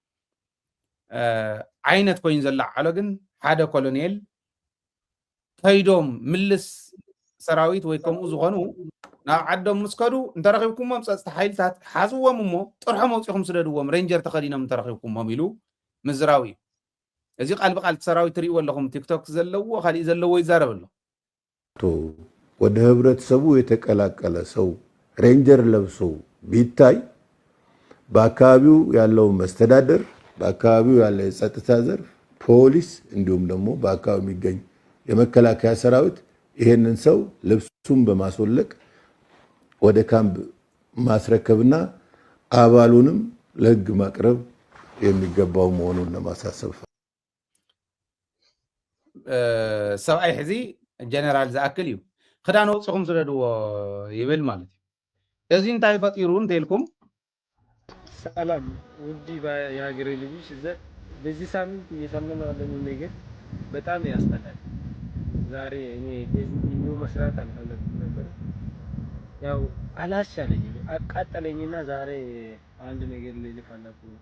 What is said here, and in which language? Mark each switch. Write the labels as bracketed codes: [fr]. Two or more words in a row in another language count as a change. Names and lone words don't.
[ti] ዓይነት ኮይኑ ዘላዓሎ ግን ሓደ ኮሎኔል ከይዶም ምልስ ሰራዊት ወይ ከምኡ ዝኾኑ ናብ ዓዶም ምስ ከዱ እንተረኺብኩሞም ፀጥታ ሓይልታት ሓዝዎም እሞ ጥርሖም መውፂኹም ስደድዎም ሬንጀር ተኸዲኖም እንተረኺብኩሞም ኢሉ ምዝራዊ እዩ እዚ ቃል ብቃል ሰራዊት ትሪእዎ ኣለኹም ቲክቶክ ዘለዎ ካሊእ ዘለዎ ይዛረብ ኣሎ [am] ወደ ህብረተሰቡ የተቀላቀለ ሰው ሬንጀር ለብሶ ቢታይ በአካባቢው ያለው መስተዳደር በአካባቢው ያለ የጸጥታ ዘርፍ ፖሊስ እንዲሁም ደግሞ በአካባቢው የሚገኝ የመከላከያ ሰራዊት ይሄንን ሰው ልብሱን በማስወለቅ ወደ ካምፕ ማስረከብና አባሉንም ለህግ ማቅረብ የሚገባው መሆኑን ለማሳሰብ [ti] ሰብኣይ ሕዚ ጀነራል ዝኣክል እዩ ክዳን ወፅኹም ስደድዎ ይብል ማለት እዩ እዚ እንታይ ፈጢሩ እንተኢልኩም [am] ሰላም ውድ የሀገሬ ልጆች በዚህ ሳምንት እየሰማነው ያለነው ነገር በጣም ያስጠላል። ዛሬ እኔ ቪዲዮ መስራት አልፈለኩም ነበር፣ ያው አላስቻለኝም፣ አቃጠለኝና ዛሬ አንድ ነገር ልል ፈለኩ።